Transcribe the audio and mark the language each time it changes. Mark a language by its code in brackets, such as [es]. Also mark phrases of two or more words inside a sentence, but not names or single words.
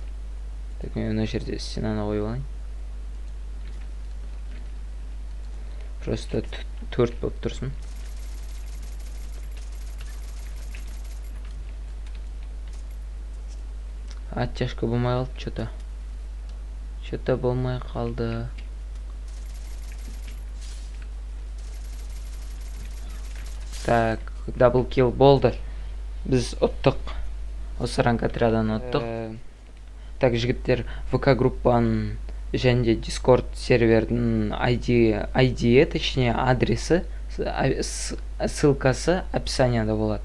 [kk] Так, мен мына жерде стенаны қойып алайын. Просто 4 болып тұрсын. Оттяжка болмай қалды, [ru] что-то. [kk] Что-то болмай қалды. Так, даблкил болды. Біз ұттық. Осы ранг отрядан ұттық. Так, жігіттер, ВК группаның және де Discord сервердің ID, точнее, адресі, ссылкасы описанияда болады.